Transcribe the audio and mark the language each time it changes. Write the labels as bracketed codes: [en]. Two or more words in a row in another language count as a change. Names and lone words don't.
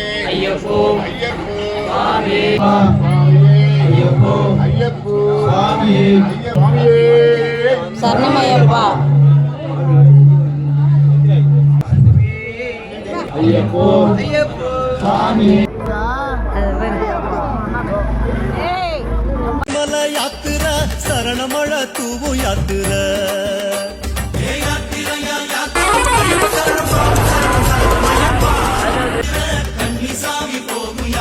[ta] ஐயப்போ ஐயப்போ சுவாமி ஐயப்போ ஐயப்போ சுவாமியே சுவாமியே சரணமய்யப்பா ஐயப்போ சுவாமி [kn] ಮಲ ಯಾತ್ರ ಶರಣಮಳ ತೂವು ಯಾತ್ರ ಕನ್ನಿ ಸಾಗಿ ಹೋಗ